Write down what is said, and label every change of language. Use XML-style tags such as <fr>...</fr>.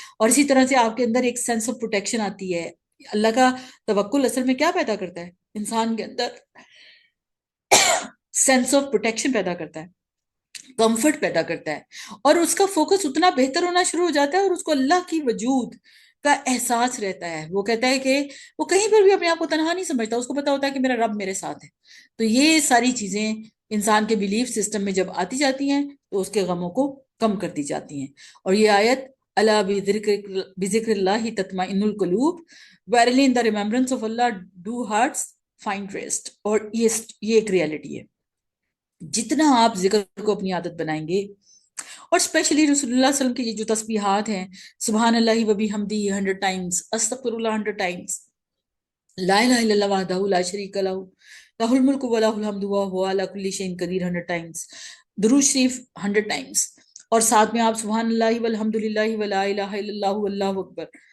<ur>اور اسی طرح سے آپ کے اندر ایک سینس آف پروٹیکشن آتی ہے. اللہ کا توکل اصل میں کیا پیدا کرتا ہے؟ انسان کے اندر سینس آف پروٹیکشن پیدا کرتا ہے، کمفرٹ پیدا کرتا ہے، اور اس کا فوکس اتنا بہتر ہونا شروع ہو جاتا ہے اور اس کو اللہ کی وجود کا احساس رہتا ہے. وہ کہتا ہے کہ وہ کہیں پر بھی اپنے آپ کو تنہا نہیں سمجھتا، اس کو پتا ہوتا ہے کہ میرا رب میرے ساتھ ہے. تو یہ ساری چیزیں انسان کے بیلیف سسٹم میں جب آتی جاتی ہیں تو اس کے غموں کو کم کرتی جاتی ہیں. اور یہ آیت</ur> <ar>اللہ بذکر اللہ تطمئن القلوب،</ar> <en>verily in the remembrance of Allah do hearts find rest.</en> <ur>اور یہ ایک ریالٹی ہے. جتنا آپ ذکر کو اپنی عادت بنائیں گے، اور اسپیشلی رسول اللہ صلی اللہ علیہ وسلم کی یہ جو تسبیحات ہیں،</ur> <ar>سبحان اللہ و بحمدہ</ar> <ur>100 ٹائمز، استغفر اللہ 100 ٹائمز،</ur> <ar>لا الہ الا اللہ وحدہ لا شریک لہ، لہ الملک و لہ الحمد وہو علی کل شیء قدیر</ar> <ur>100 ٹائمز، درود شریف 100 ٹائمز، اور ساتھ میں آپ</ur> <ar>سبحان اللہ والحمد للہ ولا الہ الا اللہ واللہ اکبر</ar>